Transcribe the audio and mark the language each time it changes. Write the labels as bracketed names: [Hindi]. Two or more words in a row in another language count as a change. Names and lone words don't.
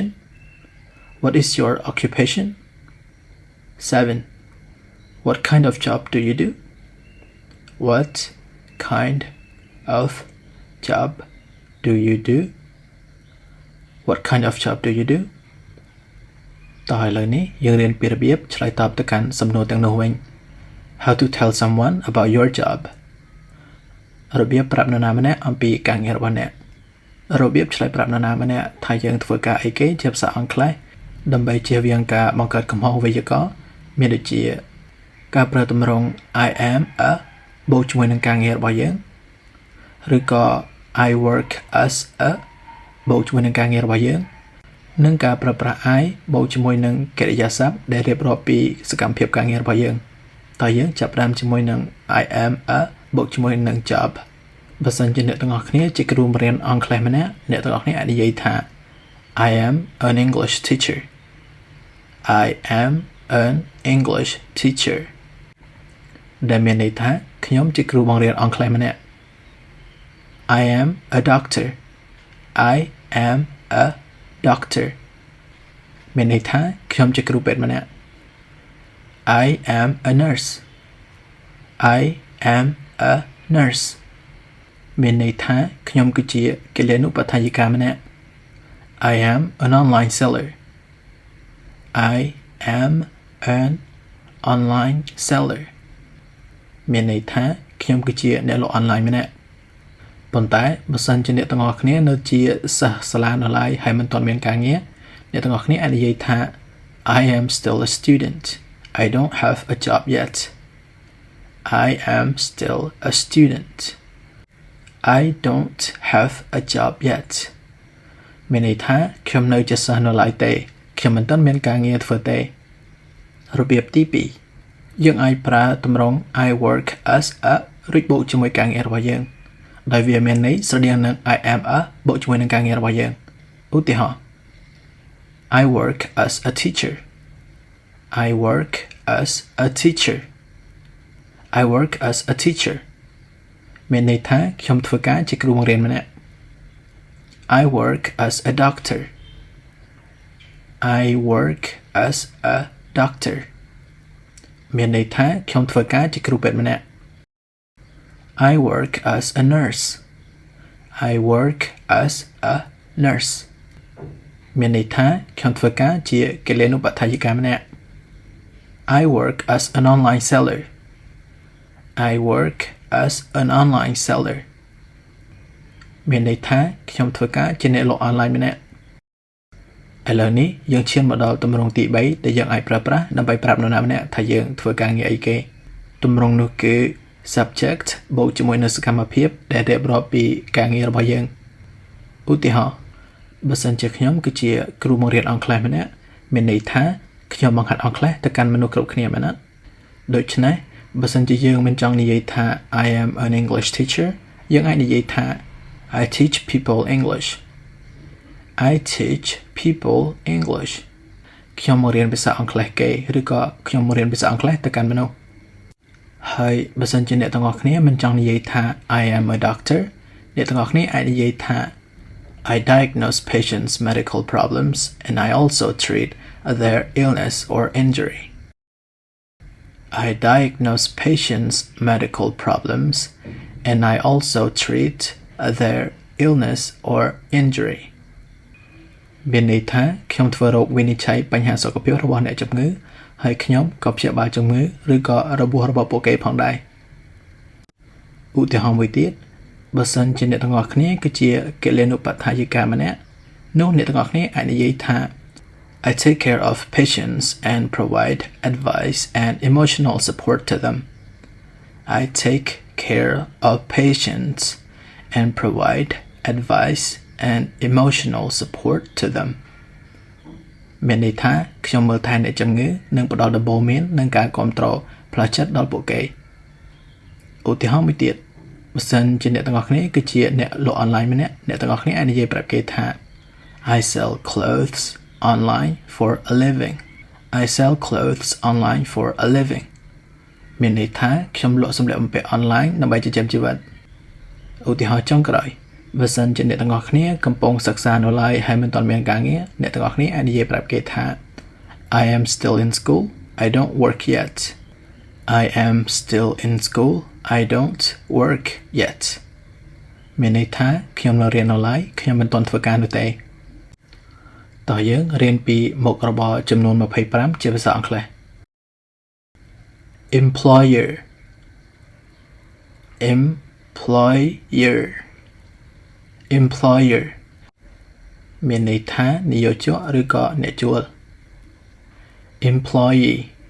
[English] What is your occupation? 7. What kind of job do you do? What kind of job do you do? What kind of job do you do? [Khmer] តោះឥឡូវនេះយើងរៀនពីរបៀបឆ្លើយតបទៅកាន់សំណួរទាំងនោះវិញ [English] How to tell someone about your job [Khmer] របៀបប្រាប់នរណាម្នាក់អំពីការងាររបស់អ្នករបៀបឆ្លើយប្រាប់នរណាម្នាក់ថាយើងធ្វើការអី គេជាភាសាអង់គ្លេសដើម្បីជៀសវាងការបង្កើតកំហុសវេយ្យាករណ៍មានដូចជាការប្រើទម្រង់ [English] I am a [Khmer] បូកជាមួយនឹងការងាររបស់យើងឬក៏ [English] I work as a [Khmer] បូកជាមួយនឹងការងាររបស់យើងនិងការប្រើប្រាស់ I បូកជាមួយនឹងកិរិយាសព្ទដែលរៀបរាប់ពីសកម្មភាពការងាររបស់យើងតើយើងចាប់ផ្ដើមជាមួយនឹង [English] I am a [Khmer] បូកជាមួយនឹង job បើសិនជាអ្នកទាំងអស់គ្នាជាគ្រូបង្រៀនអង់គ្លេសម្នាក់អ្នកទាំងអស់គ្នាអាចនិយាយថា [English] I am an English teacher I am an English teacher [Khmer] ដែលមានន័យថាខ្ញុំជាគ្រូបង្រៀនអង់គ្លេសម្នាក់ [English] I am a doctor I am a doctor [Khmer] មានន័យថាខ្ញុំជាគ្រូពេទ្យម្នាក់ [English] I am a nurse I am a nurse [Khmer] មានន័យថាខ្ញុំគឺជាគិលានុបដ្ឋាយិកាម្នាក់ [English] I am an online seller I am an online seller មានន័យថាខ្ញុំគឺជាអ្នកលក់អនឡាញម្នាក់ប៉ុន្តែបើសិនជាអ្នកទាំងអស់គ្នានៅជាសិស្សសាលានៅឡើយហើយមិនទាន់មានការងារអ្នកទាំងអស់គ្នាអាចនិយាយថា I am still a student I don't have a job yet I am still a student I don't have a job yet [Khmer] មានន័យថាខ្ញុំនៅជាសិស្សនៅឡើយទេខ្ញុំមិនទាន់មានការងារធ្វើទេរបៀបទី2យើងអាចប្រើទម្រង់ [English] I work as a [Khmer] រួចបូកជាមួយការងាររបស់យើងដោយវាមានន័យស្រដៀងនឹង [English] I am a [Khmer] បូកជាមួយនឹងការងាររបស់យើងឧទាហរណ៍ [English] I work as a teacher I work as a teacher I work as a teacher [Khmer] មានន័យថាខ្ញុំធ្វើការជាគ្រូបង្រៀនម្នាក់ [English] I work as a doctor I work as a doctor [Khmer] មានន័យថាខ្ញុំធ្វើការជាគ្រូពេទ្យម្នាក់ [English] I work as a nurse I work as a nurse [Khmer] មានន័យថាខ្ញុំធ្វើការជាគិលា នុបដ្ឋាយិកាម្នាក់ [English] I work as an online seller I work as an online seller [Khmer] មានន័យថាខ្ញុំធ្វើការជាអ្នកលក់អនឡាញម្នាក់ឥឡូវនេះយើងឈានមកដល់ទម្រង់ទី3ដែលយើងអាចប្រើប្រាស់ដើម្បីប្រាប់នរណាម្នាក់ថាយើងធ្វើការងារអីគេទ ម្រង់នោះគឺ subject បូកជាមួយនឹងសកម្មភាពដែលរៀបរាប់ពីការងាររបស់យើងឧទាហរណ៍បើសិនជាខ្ញុំគឺជាគ្រូបង្រៀនអង់គ្លេសម្នាក់ មានន័យថាខ្ញុំបង្ហាត់អង់គ្លេសទៅកាន់មនុស្សគ្រប់គ្នាមែនទេដូច្នេះបើសិនជាយើងមិនចង់និយាយ ថា [English] I am an English teacher [Khmer] យើងអាចនិយាយថា [English] I teach people English I teach people English [Khmer] ខ្ញុំមករៀនភាសាអង់គ្លេសគេឬក៏ខ្ញុំមករៀនភាសាអង់គ្លេសទៅកាន់មនុស្សហើយបើសិនជាអ្នកទាំងអស់គ្នាមិនចង់និយាយថា [English] I am a doctor [Khmer] អ្នកទាំងអស់គ្នាអាចនិយាយថា [English] I diagnose patients' medical problems and I also treat their illness or injury. I diagnose patients' medical problems and I also treat their illness or injury. [Khmer] មានន័យថាខ្ញុំធ្វើរោគវិនិច្ឆ័យបញ្ហាសុខភាពរបស់អ្នកជំងឺហើយខ្ញុំក៏ព្យាបាលជំងឺឬក៏របួសរបស់ពួកគេផងដែរឧទាហរណ៍មួយទៀតបើសិនជាអ្នកទាំងអស់គ្នាគឺជាគិលានុបដ្ឋាយិកាម្នាក់នោះអ្នកទាំងអស់គ្នាអាចនិយាយថា [English] I take care of patients and provide advice and emotional support to them. I take care of patients and provide advice and emotional support to them. [Khmer] មានន័យថាខ្ញុំមើលថែអ្នកជំងឺនិងផ្ដល់ដំបូន្មាននិងការគាំទ្រផ្លូវចិត្តដល់ពួកគេឧទាហរណ៍មួយទៀតបើសិនជាអ្នកទាំងអស់គ្នាគឺជាអ្នកលក់អនឡាញម្នាក់អ្នកទាំងអស់គ្នាអាចនិយាយប្រាប់គេថា [English] I sell clothes online for a living. I sell clothes online for a living. [Khmer] មានន័យថាខ្ញុំលក់សម្លៀកបំពាក់អនឡាញដើម្បីចិញ្ចឹមជីវិតឧទាហរណ៍ចុងក្រោយបើសិនជាអ្នកទាំងអស់គ្នាកំពុងសិក្សានៅឡើយហើយមិនទាន់មានការងារអ្នកទាំងអស់គ្នាអាចនិយាយប្រាប់គេថា [English] I am still in school. I don't work yet. I am still in school. I don't work yet. [Khmer] មានន័យថាខ្ញុំនៅរៀននៅឡើយខ្ញុំមិនទាន់ធ្វើការនោះទេតោះយើងរៀនពីមុខរបរចំនួន25ជាភាសាអង់គ្លេស [English] Employer Employer Employer [Khmer] មានន័យថានិយោជកឬក៏អ្នកជួល Employee